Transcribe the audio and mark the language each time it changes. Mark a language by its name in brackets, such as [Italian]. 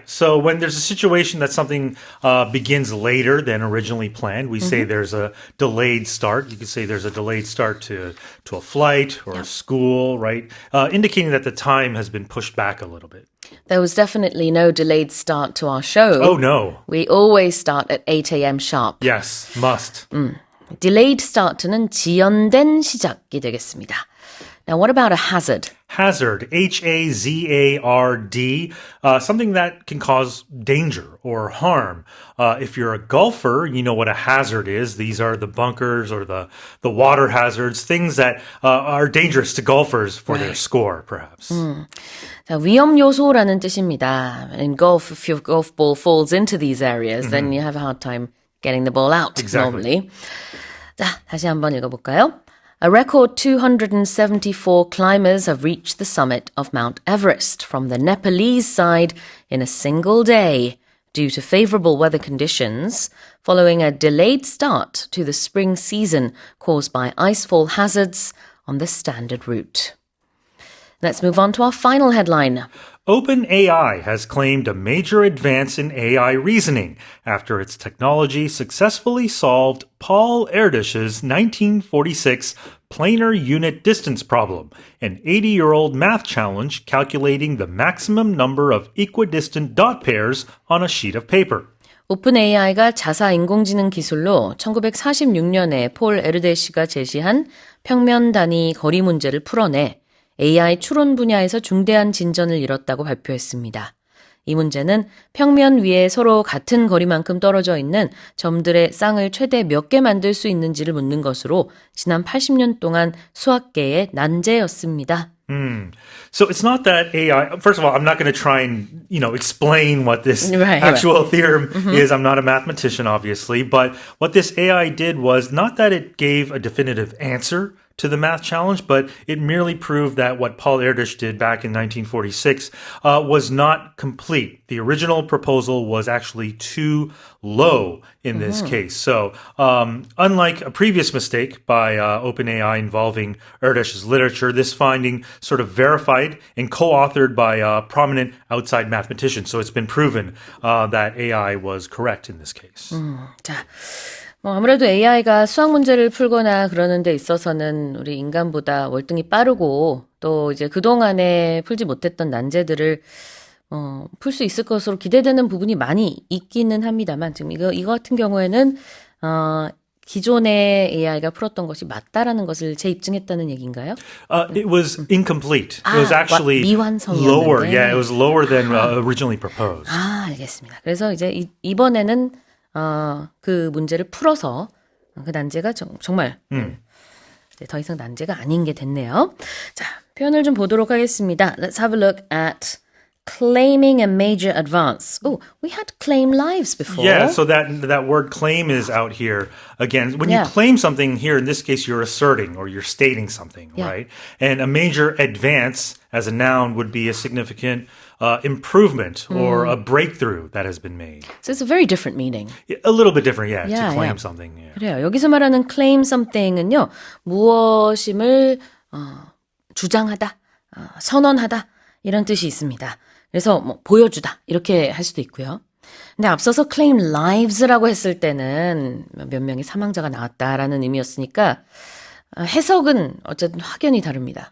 [English] So when there's a situation that something begins later than originally planned, we say there's a delayed start. You could say there's a delayed start to a flight or a school, right? Indicating that the time has been pushed back a little bit. There was definitely no delayed start to our show. Oh, no. We always start at 8 a.m. sharp. Yes, must. [Korean] Delayed start는 지연된 시작이 되겠습니다. [English] Now, what about a hazard? Hazard, Hazard, something that can cause danger or harm. If you're a golfer, you know what a hazard is. These are the bunkers or the water hazards, things that are dangerous to golfers for their score, perhaps. [Korean] 자, 위험 요소라는 뜻입니다. [English] In golf, if your golf ball falls into these areas, then you have a hard time getting the ball out, normally. [Korean] 자, 다시 한번 읽어볼까요? [English] A record 274 climbers have reached the summit of Mount Everest from the Nepalese side in a single day due to favorable weather conditions following a delayed start to the spring season caused by icefall hazards on the standard route. Let's move on to our final headline. OpenAI has claimed a major advance in AI reasoning after its technology successfully solved Paul Erdős's 1946 planar unit distance problem, an 80-year-old math challenge calculating the maximum number of equidistant dot pairs on a sheet of paper. [Korean] 오픈AI가 자사 인공지능 기술로 1946년에 폴 에르데시가 제시한 평면 단위 거리 문제를 풀어내 AI 추론 분야에서 중대한 진전을 이뤘다고 발표했습니다. 이 문제는 평면 위에 서로 같은 거리만큼 떨어져 있는 점들의 쌍을 최대 몇 개 만들 수 있는지를 묻는 것으로 지난 80년 동안 수학계의 난제였습니다. [English] So it's not that AI, first of all, I'm not going to try and, explain what this actual theorem is. I'm not a mathematician, obviously, but what this AI did was not that it gave a definitive answer to the math challenge, but it merely proved that what Paul Erdős did back in 1946 was not complete. The original proposal was actually too low in this case. So unlike a previous mistake by OpenAI involving Erdős's literature, this finding sort of verified and co-authored by prominent outside mathematicians. So it's been proven that AI was correct in this case. [Korean] 자, 아무래도 AI가 수학 문제를 풀거나 그러는 데 있어서는 우리 인간보다 월등히 빠르고 또 이제 그동안에 풀지 못했던 난제들을 풀 수 있을 것으로 기대되는 부분이 많이 있기는 합니다만 지금 이거 같은 경우에는 기존의 AI가 풀었던 것이 맞다라는 것을 재입증했다는 얘기인가요? [English] It was incomplete. It was actually lower. Yeah, it was lower than originally proposed. [Korean] 알겠습니다. 그래서 이제 이번에는 그 문제를 풀어서 그 난제가 정말 더 이상 난제가 아닌 게 됐네요. 자, 표현을 좀 보도록 하겠습니다. [English] Let's have a look at claiming a major advance. Oh, we had claim lives before. Yeah, so that word claim is out here again. When you claim something here, in this case, you're asserting or you're stating something, right? And a major advance as a noun would be a significant improvement or a breakthrough that has been made. So it's a very different meaning. A little bit different, to claim something. Yeah. [Korean] 그래요. 여기서 말하는 claim something은요. 무엇임을 주장하다, 선언하다 이런 뜻이 있습니다. 그래서 뭐 보여주다 이렇게 할 수도 있고요. 근데 앞서서 claim lives라고 했을 때는 몇 명의 사망자가 나왔다라는 의미였으니까 해석은 어쨌든 확연히 다릅니다.